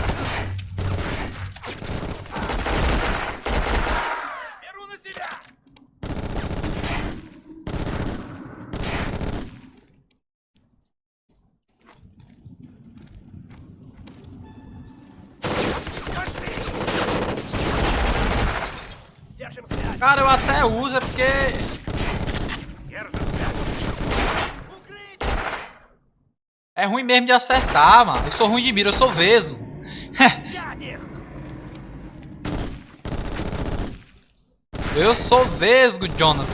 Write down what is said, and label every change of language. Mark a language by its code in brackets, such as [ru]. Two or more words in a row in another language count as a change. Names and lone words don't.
[ru] Беру на себя! Пошли! Держим связь! [pt] Cara, eu até uso, é porque... [ru] Держим связь! Укрытие! [pt] É ruim mesmo de acertar, mano. Eu sou ruim de mira, eu sou vesgo. [ru] Взять их! [pt] Eu sou vesgo, Jonathan.